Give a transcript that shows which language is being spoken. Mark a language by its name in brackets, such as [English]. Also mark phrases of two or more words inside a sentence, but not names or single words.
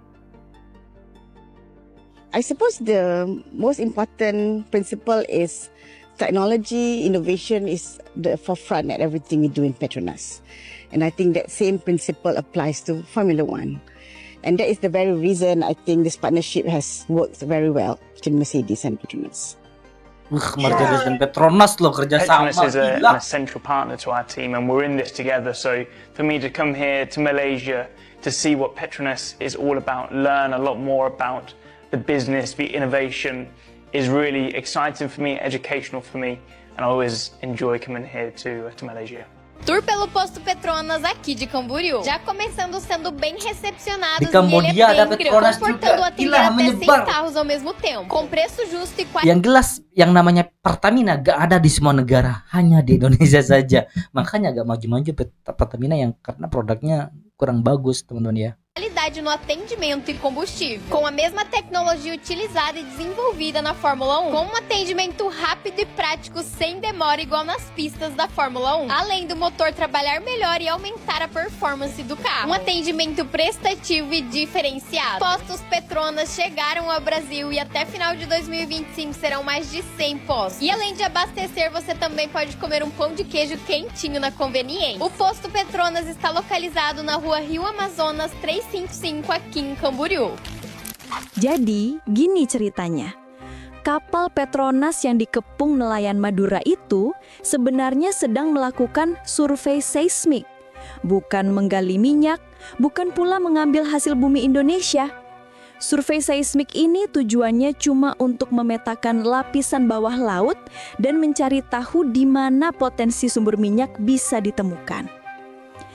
[English] I suppose the most important principle is technology, innovation is the forefront at everything we do in Petronas. And I think that same principle applies to Formula One. And that is the very reason I think this partnership has worked very well between Mercedes and Petronas. [Indonesian] Mercedes dan Petronas loh kerja sama. [English] Petronas is an essential partner to our team and we're in this together. So for me to come here to Malaysia to see what Petronas is all about, learn a lot more about the business, the innovation is really exciting for me, educational for me, and I always enjoy coming here to Malaysia. [Portuguese] Tour pelo posto Petronas aqui de Camboriú. Já começando sendo bem recepcionados [Indonesian] Di Cambodia [Portuguese] e ele é [Indonesian] ada [Portuguese] bem Petronas comportando [Indonesian] juga. [Portuguese] atender [Indonesian] Gila, [Portuguese] até 100 [Indonesian] menyebar. [Portuguese] carros ao mesmo tempo. Com preço justo e qualidade. [Indonesian] Yang jelas yang namanya Pertamina gak ada di semua negara, hanya di Indonesia saja. Makanya gak maju-maju Pertamina yang karena produknya kurang bagus, teman-teman ya. [Portuguese] Qualidade no atendimento e combustível, com a mesma tecnologia utilizada e desenvolvida na Fórmula 1, com um atendimento rápido e prático sem demora igual nas pistas da Fórmula 1, além do motor trabalhar melhor e aumentar a performance do carro, um atendimento prestativo e diferenciado. Postos Petronas chegaram ao Brasil e até final de 2025 serão mais de 100 postos. E além de abastecer, você também pode comer um pão de queijo quentinho na conveniência. O posto Petronas está localizado na rua Rio Amazonas 355 aqui em Camboriú. [Indonesian] Jadi, gini ceritanya. Kapal Petronas yang dikepung nelayan Madura itu sebenarnya sedang melakukan survei seismik. Bukan menggali minyak, bukan pula mengambil hasil bumi Indonesia. Survei seismik ini tujuannya cuma untuk memetakan lapisan bawah laut dan mencari tahu di mana potensi sumber minyak bisa ditemukan.